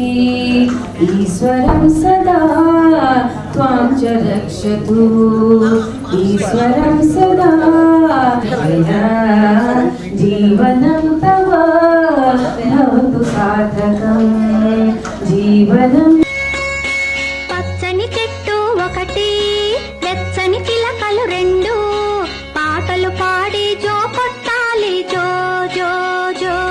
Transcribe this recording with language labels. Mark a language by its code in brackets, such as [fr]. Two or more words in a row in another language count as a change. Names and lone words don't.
[sa] ईश्वरं सदा त्वां च रक्षतु, ईश्वरं सदा जीवनं तव भवतु सार्थकं जीवनं. [te] పచ్చని చెట్టు ఒకటి, వెచ్చని చిలకలు రెండు, పాటలు పాడి జో కొట్టాలి జో జో జో.